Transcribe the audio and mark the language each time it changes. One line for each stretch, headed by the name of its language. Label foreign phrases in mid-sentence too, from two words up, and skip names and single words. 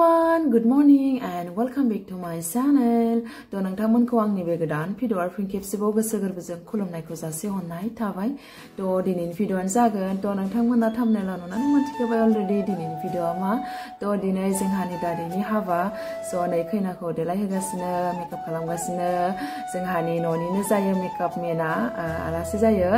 English: everyone, good morning and welcome back to my channel.
Bodo: To nongtangmonko आंनि बे गोदान भिडिअ फिन खेबसेबाव गोसो गोरबोजों खुलुमनायखौ जासिहरनाय थाबाय. To दिनैनि भिडिअआनो जागोन. To नोंथांमोना थाम्बनेलाव नुनानै मोनथिखाबाय अलरेडि दिनैनि भिडिअआ मा. To दिनै जोंहानि दादैनि हाबा. So नै खैनाखौ देलायहोगासिनो, मेकआप खालामगासिनो. जोंहानि न'निनो जायो मेकआप मेना, आलासि जायो.